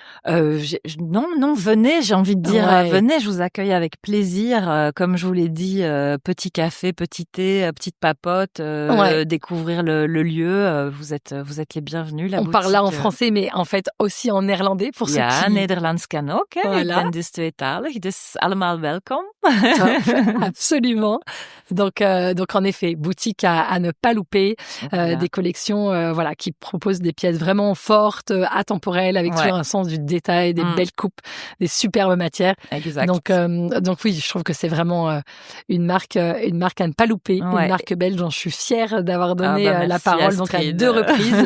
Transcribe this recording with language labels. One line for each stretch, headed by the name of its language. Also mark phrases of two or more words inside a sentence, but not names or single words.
French: Non, venez, j'ai envie de dire, venez, je vous accueille avec plaisir. Comme je vous l'ai dit, petit café, petit thé, petite papote, découvrir le lieu. Vous êtes les bienvenus. On parle là en français, mais en fait aussi en néerlandais pour ceux qui...
Dutch: Nederlands kan ook. Voilà. Ik ben dus tweetalig, dus allemaal welkom.
French: Absolument. Donc en effet, boutique à ne pas louper, des collections qui proposent des pièces vraiment fortes, atemporelles, avec toujours un sens du détail, des belles coupes, des superbes matières. Exact. Donc oui, je trouve que c'est vraiment une marque à ne pas louper, une marque belge dont je suis fière d'avoir donné la parole donc à 2 reprises.